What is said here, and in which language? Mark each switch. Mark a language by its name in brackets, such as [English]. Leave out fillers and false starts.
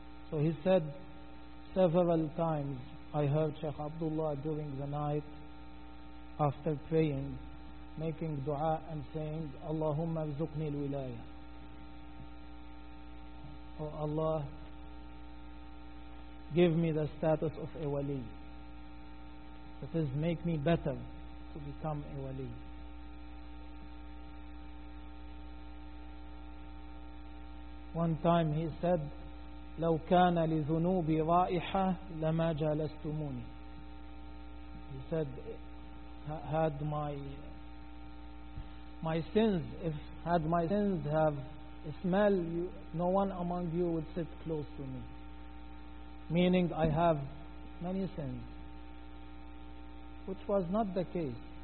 [English] So he said, several times I heard Sheikh Abdullah during the night after praying, making dua and saying, [Arabic] Allahumma arzuqni al-wilayah. [English] Oh Allah, give me the status of a wali. That is, make me better to become a wali. One time he said, [Arabic] لو كان لذنوبي رائحة لما جالستموني. [English] He said, had my sins, if had my sins have a smell, no one among you would sit close to me. Meaning I have many sins, which was not the case.